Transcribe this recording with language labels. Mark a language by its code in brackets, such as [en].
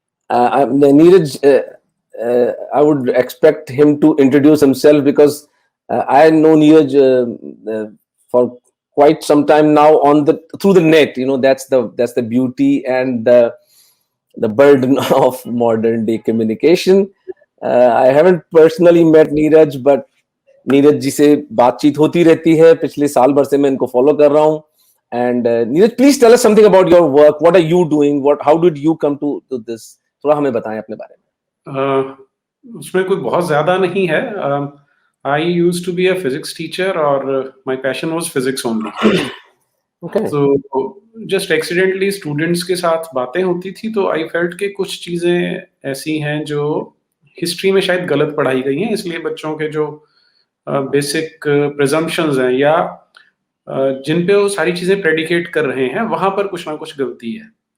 [en] Neeraj, I would expect him to introduce himself, because I know Neeraj for quite some time now through the net. You know, that's the beauty and the burden of modern day communication. I haven't personally met Neeraj, but [hi] Neeraj ji से बातचीत होती रहती है. पिछले साल भर से मैं इनको फॉलो कर रहा हूँ. [en] And Neeraj, please tell us something about your work. What are you doing? How did you come to this? [hi] थोड़ा हमें बताएं अपने बारे में. उसमें कोई बहुत ज्यादा नहीं है. [en] I used to be a physics teacher, or my passion was physics only. Okay. So [hi] just accidentally students के साथ बातें होती थी, तो [en] I felt [hi] कि कुछ चीज़ें ऐसी हैं जो हिस्ट्री में शायद गलत पढ़ाई गई हैं, इसलिए बच्चों के जो बेसिक प्रिजम्पशंस हैं या जिन पे वो सारी चीज़ें प्रेडिकेट कर रहे हैं, वहाँ पर कुछ ना कुछ गलती है।